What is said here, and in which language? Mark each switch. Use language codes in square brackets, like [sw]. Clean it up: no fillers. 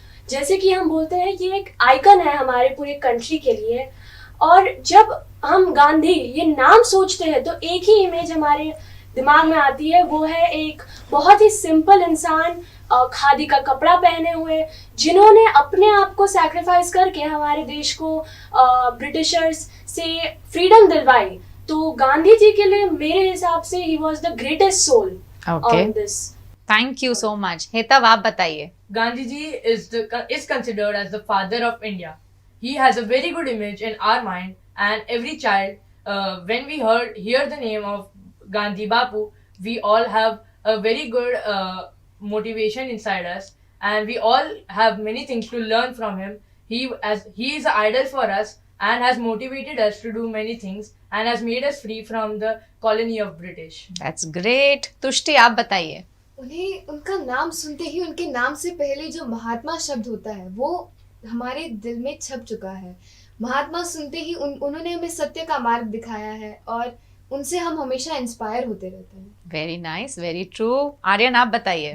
[hi] जैसे कि हम बोलते हैं ये एक आइकन है हमारे पूरे कंट्री के लिए, और जब हम गांधी ये नाम सोचते हैं तो एक ही इमेज हमारे दिमाग में आती है, वो है एक बहुत ही सिंपल इंसान, खादी का कपड़ा पहने हुए, जिन्होंने अपने आप को सैक्रिफाइस करके हमारे देश को ब्रिटिशर्स से फ्रीडम दिलवाई। तो गांधी जी के लिए मेरे हिसाब से [en] He was the greatest soul on this. Thank you so much. Hetav, [hi] आप बताइए। [en] Gandhi ji is considered as the father of India. He has a very good image in our mind, and every child, when we hear the name of Gandhi Bapu, we all have a very good motivation inside us, and we all have many things to learn from him. He is an idol for us and has motivated us to do many things and has made us free from the colony of British. That's great. Tushti, [hi] आप बताइए। उन्हें उनका नाम सुनते ही उनके नाम से पहले जो महात्मा शब्द होता है वो हमारे दिल में छप चुका है। महात्मा सुनते ही उन्होंने हमें सत्य का मार्ग दिखाया है और उनसे हम हमेशा इंस्पायर होते रहते हैं। Very nice, very true. Aryan आप बताइए।